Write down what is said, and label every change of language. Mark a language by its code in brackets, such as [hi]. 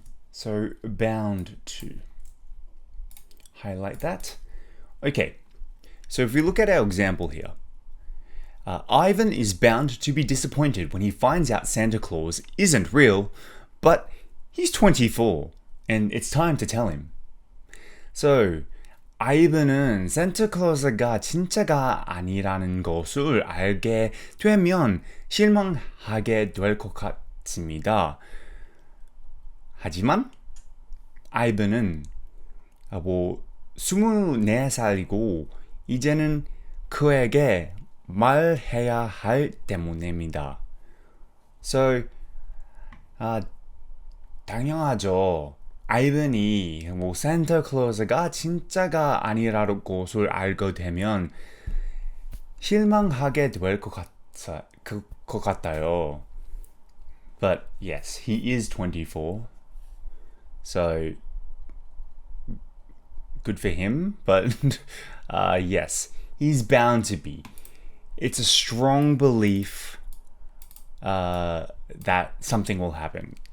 [en] So bound to. Highlight that. Okay, so if we look at our example here, Ivan is bound to be disappointed when he finds out Santa Claus isn't real, but he's 24 and it's time to tell him. [ko] So 아이브는 산타클로스가 진짜가 아니라는 것을 알게 되면 실망하게 될 것 같습니다. 하지만 아이브는 24살이고 이제는 그에게 말해야 할 때문입니다. So, 당연하죠. 아이븐이 산타클로스가 진짜가 아니라는 것을 알게 되면 실망하게 될 것 같아요. [en] But yes, he is 24. So good for him, but yes, he's bound to be. It's a strong belief that something will happen.